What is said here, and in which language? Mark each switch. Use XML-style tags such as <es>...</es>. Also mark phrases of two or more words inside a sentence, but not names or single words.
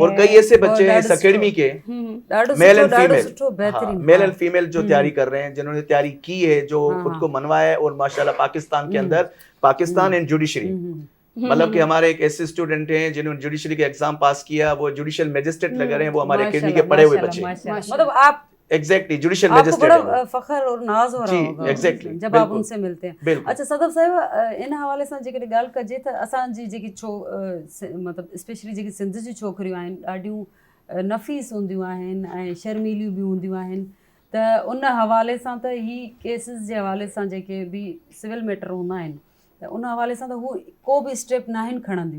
<ur>اور کئی ایسے بچے ہیں اس اکیڈمی کے</ur> <en>male and female</en> <ur>جو تیاری کر رہے ہیں, جنہوں نے تیاری کی ہے, جو خود کو منوایا ہے, اور ماشاءاللہ پاکستان کے اندر پاکستان</ur> <en>and judiciary,</en> <ur>مطلب کہ ہمارے ایک ایسے اسٹوڈنٹ ہیں جنہوں نے جوڈیشری کا ایگزام پاس کیا, وہ</ur> <en>judicial magistrate</en> <ur>لگ رہے ہیں, وہ ہمارے اکیڈمی کے پڑھے ہوئے بچے. مطلب آپ</ur> <en>exactly judicial</en> <ur>آپ کو میجسٹریٹ بڑا فخر اور ناز ہو رہا ہوگا ایگزیکٹلی جب آپ ان سے ملتے ہیں. اچھا صدف صاحب, ان حوالے</ur> <sd>सां जेकॾहिं ॻाल्हि कजे त असांजी जेकी मतिलबु स्पेशली जेकी सिंध जी छोकिरियूं आहिनि ॾाढियूं नफ़ीस हूंदियूं आहिनि ऐं शर्मीलियूं बि हूंदियूं आहिनि, त उन हवाले सां त ही केसिस जे हवाले सां जेके बि</sd> <en>civil matter</en> <sd>हूंदा आहिनि, त उन हवाले सां त हू को बि स्टेप न आहिनि खणंदियूं.</sd>